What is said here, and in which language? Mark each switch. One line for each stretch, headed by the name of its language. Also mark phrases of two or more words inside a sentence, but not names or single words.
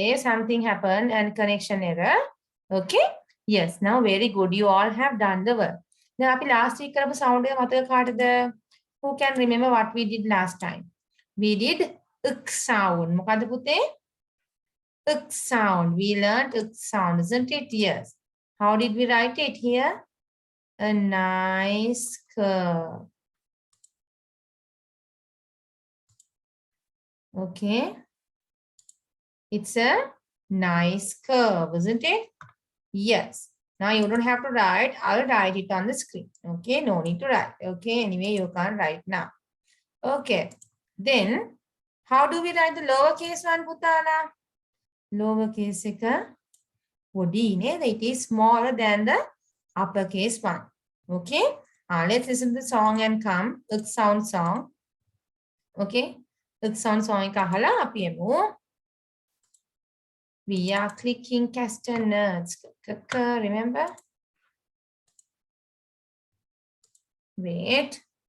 English: Something happened and connection error. Okay. Yes. Now very good. You all have done the work.
Sinhala: Now, අපි
English: last week
Sinhala: කරපු sound එක මතක කාටද?
English: Who can remember what we did last time? We did uk sound.
Sinhala: මොකද්ද පුතේ?
English: Uk sound. We learned uk sound, isn't it? Yes. How did we write it here? A nice curve. Okay. It's a nice curve, isn't it? Yes. Now you don't have to write. I'll write it on the screen. Okay. No need to write. Okay. Anyway, you can't write now. Okay. Then, how do we write the lowercase one, Putala?
Sinhala: Lowercase එක පොඩි නේද?
English: It is smaller than the uppercase one. Okay. Let's listen to the song and come. Uk sound song. Okay. Uk sound song
Sinhala: එක අහලා අපි එමු.
English: We are clicking castanets. Remember? Wait.